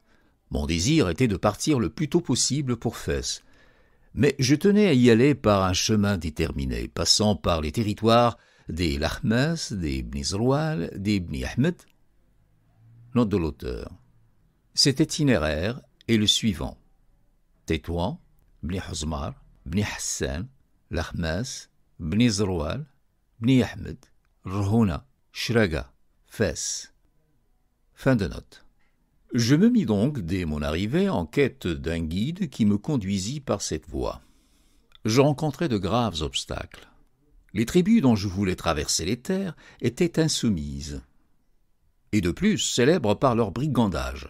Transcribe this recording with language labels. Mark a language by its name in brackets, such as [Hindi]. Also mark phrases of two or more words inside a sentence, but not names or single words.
[French] Mon désir était de partir le plus tôt possible pour Fès, mais je tenais à y aller par un chemin déterminé, passant par les territoires des Lahmas, des Bni Zroual, des Bni Ahmed. Note de l'auteur. Cet itinéraire est le suivant. Tétouan, Bni Huzmar, Bni Hassan, Lahmas, Bni Zroual, Bni Ahmed, Rhouna, Shraga, Fès. Fin de note. Je me mis donc, dès mon arrivée, en quête d'un guide qui me conduisit par cette voie. Je rencontrai de graves obstacles. Les tribus dont je voulais traverser les terres étaient insoumises, et de plus célèbres par leur brigandage.